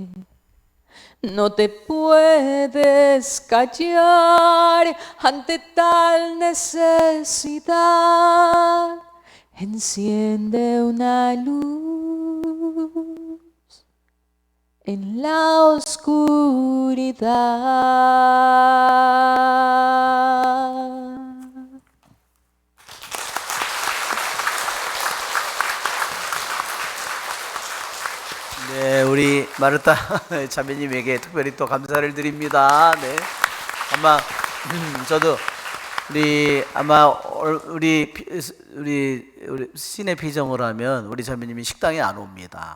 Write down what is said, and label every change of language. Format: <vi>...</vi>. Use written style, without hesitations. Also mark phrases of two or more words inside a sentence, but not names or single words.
<es>No te puedes callar ante tal necesidad. Enciende una luz en la oscuridad.</es> <ko>네, 우리 마르타 자매님에게 특별히 또 감사를 드립니다. 네, 아마 저도 우리 신의 피정을 하면 우리 자매님이 식당에 안 옵니다.</ko>